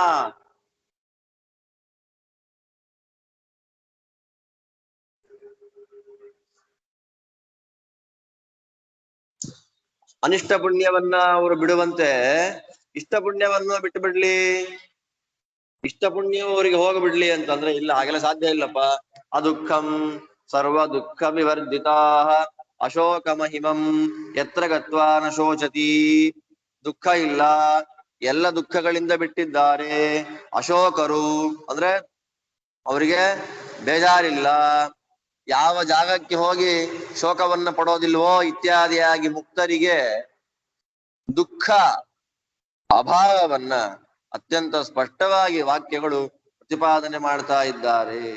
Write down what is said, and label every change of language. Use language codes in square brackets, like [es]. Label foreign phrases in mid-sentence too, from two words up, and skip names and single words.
[kn] ಅನಿಷ್ಟ ಪುಣ್ಯವನ್ನ ಅವರು ಬಿಡುವಂತೆ ಇಷ್ಟ ಪುಣ್ಯವನ್ನು ಬಿಟ್ಟು ಬಿಡ್ಲಿ, ಇಷ್ಟ ಪುಣ್ಯವು ಅವರಿಗೆ ಹೋಗ್ಬಿಡ್ಲಿ ಅಂತಂದ್ರೆ ಇಲ್ಲ, ಹಾಗೆಲ್ಲ ಸಾಧ್ಯ ಇಲ್ಲಪ್ಪ. [sa] ಅದುಃಖಂ ಸರ್ವ ದುಃಖ ವಿವರ್ಜಿತಾ ಅಶೋಕ ಮಹಿಮಂ ಯತ್ರ ಗತ್ವಾ ನ ಶೋಚತಿ. [kn] ದುಃಖ ಇಲ್ಲ, ಎಲ್ಲ ದುಃಖಗಳಿಂದ ಬಿಟ್ಟಿದ್ದಾರೆ. ಅಶೋಕರು ಅಂದ್ರೆ ಅವರಿಗೆ ಬೇಜಾರಿಲ್ಲ, ಯಾವ ಜಾಗಕ್ಕೆ ಹೋಗಿ ಶೋಕವನ್ನ ಪಡೋದಿಲ್ವೋ ಇತ್ಯಾದಿಯಾಗಿ ಮುಕ್ತರಿಗೆ ದುಃಖ ಅಭಾವವನ್ನ ಅತ್ಯಂತ ಸ್ಪಷ್ಟವಾಗಿ ವಾಕ್ಯಗಳು ಪ್ರತಿಪಾದನೆ ಮಾಡ್ತಾ ಇದ್ದಾರೆ.